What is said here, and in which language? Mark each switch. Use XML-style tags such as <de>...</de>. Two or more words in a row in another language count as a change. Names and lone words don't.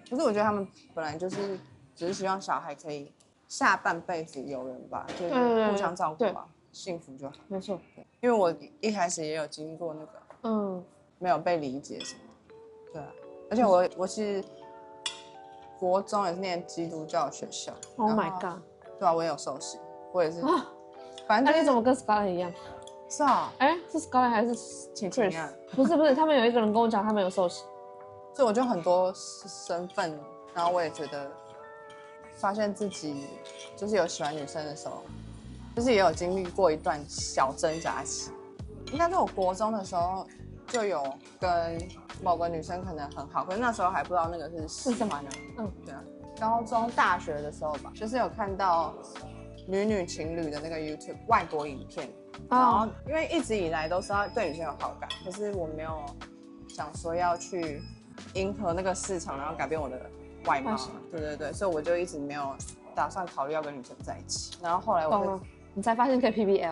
<zh>可是我覺得他們本來就是只是希望小孩可以下半輩子有人吧，就是互相照顧吧，幸福就好。沒錯。因為我一開始也有經過那個，沒有被理解什麼，對啊。而且我是國中也是念基督教學校。</zh> <en>Oh my god！</en> <zh>對啊，我也有受洗，我也是。啊，反正、那你怎么跟 Scarlett 一樣？是啊，是 Scarlett 還是晴晴啊？不是，他们有一个人跟我講，他們有受洗。所以我就很多身份，然後我也覺得，發現自己就是有喜歡女生的時候，就是也有經歷過一段小掙扎期。應該是我國中的時候就有跟某個女生可能很好，可是那時候還不知道那個是喜歡的。對啊。高中、大學的時候吧，就是有看到女情侶的那個 YouTube 外國影片，然後因為一直以來都是要對女生有好感，可是我沒有想說要去迎合那個市場，然後改變我的外貌。對，所以我就一直沒有打算考慮要跟女生在一起。然後後來你才發現可以 PBL。</zh>